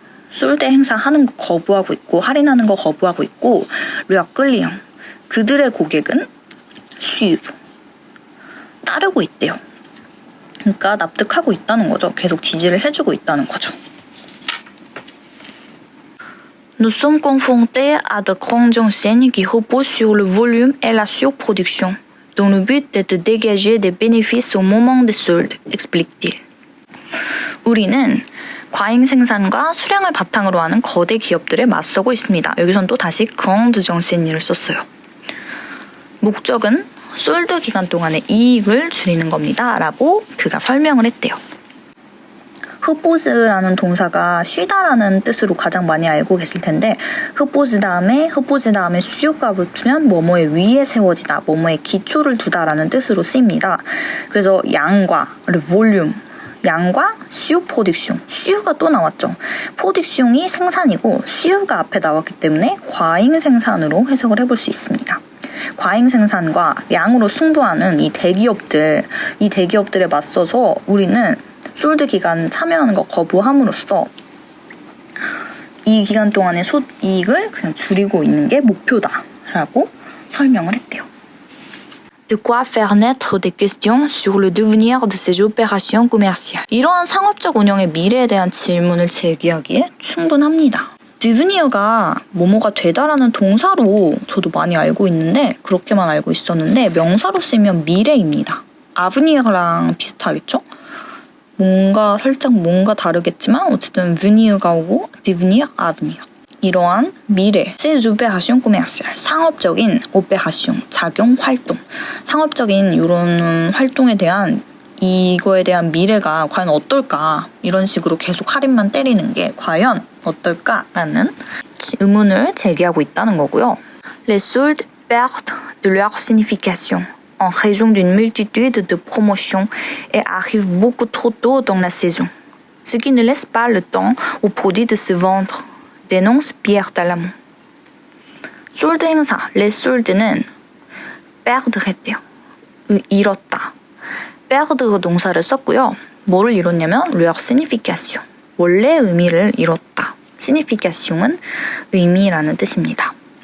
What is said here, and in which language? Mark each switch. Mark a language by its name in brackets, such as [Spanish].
[Korean] 솔드 행사하는 거 거부하고 있고 할인하는 거 거부하고 있고 [French] leurs clients. [Korean] 그들의 고객은 suivent. 따르고 있대요. 그러니까 납득하고 있다는 거죠. 계속 지지를 해주고 있다는 거죠. [French] Nous sommes confrontés à de grandes enseignes qui reposent sur le volume et la surproduction, dont le but est de dégager des bénéfices au moment des soldes, explique-t-il. [Korean] 우리는 과잉 생산과 수량을 바탕으로 하는 거대 기업들에 맞서고 있습니다. 여기선 또 다시 grande enseigne를 썼어요. 목적은 솔드 기간 동안의 이익을 줄이는 겁니다. 라고 그가 설명을 했대요. 흡보즈라는 동사가 쉬다라는 뜻으로 가장 많이 알고 계실 텐데 흡보즈 다음에 수요가 붙으면 뭐뭐의 위에 세워지다, 뭐뭐의 기초를 두다라는 뜻으로 쓰입니다. 그래서 양과 볼륨, 양과 수요 프로덕션, 수요가 또 나왔죠. 프로덕션이 생산이고 수요가 앞에 나왔기 때문에 과잉 생산으로 해석을 해볼 수 있습니다. 과잉 생산과 양으로 승부하는 이 대기업들에 맞서서 우리는 솔드 기간 참여하는 거 거부함으로써 이 기간 동안의 소이익을 그냥 줄이고 있는 게 목표다라고 설명을 했대요. [French] De quoi faire naître des questions sur le devenir de ces opérations commerciales. [Korean] 이러한 상업적 운영의 미래에 대한 질문을 제기하기에 충분합니다. 드브니어가 뭐뭐가 되다라는 동사로 저도 많이 알고 있는데 그렇게만 알고 있었는데 명사로 쓰면 미래입니다. 아브니어랑 비슷하겠죠? 살짝 뭔가 다르겠지만 어쨌든 veni가 오고 devenir, avenir. 이러한 미래, [French] ces opérations commerciales, [Korean] 상업적인 opération, 작용, 활동. 상업적인 이런 활동에 대한 이거에 대한 미래가 과연 어떨까 이런 식으로 계속 할인만 때리는 게 과연 어떨까라는 의문을 제기하고 있다는 거고요. [French] Les soldes perdent de leur signification en raison d'une multitude de promotions et arrivent beaucoup trop tôt dans la saison, ce qui ne laisse pas le temps aux produits de se vendre, dénonce Pierre Talamon. [Korean] 솔드 행사, les solds는 perdre 했대요. 잃었다. perdre 동사를 썼고요. 뭐를 잃었냐면 [French] leur signification, [Korean] 원래 의미를 잃었다. signification은 의미라는 뜻입니다.